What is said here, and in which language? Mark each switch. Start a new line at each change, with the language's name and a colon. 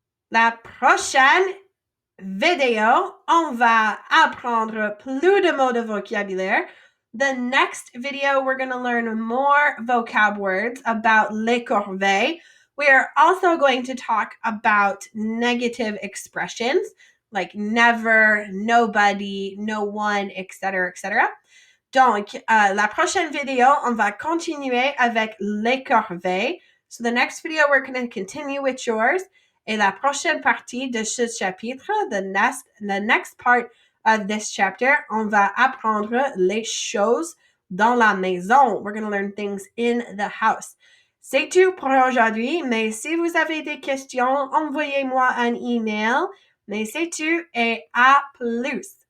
French: La prochaine vidéo, on va apprendre plus de mots de vocabulaire.
English: The next video, we're going to learn more vocab words about les corvées. We are also going to talk about negative expressions like never, nobody, no one, etc., etc.
French: Donc, la prochaine vidéo, on va continuer avec les corvées.
English: So the next video, we're going to continue with chores.
French: Et la prochaine partie de ce chapitre,
English: the next part of this chapter,
French: on va apprendre les choses dans la maison.
English: We're going to learn things in the house.
French: C'est tout pour aujourd'hui, mais si vous avez des questions, envoyez-moi un email. Mais c'est tout et à plus.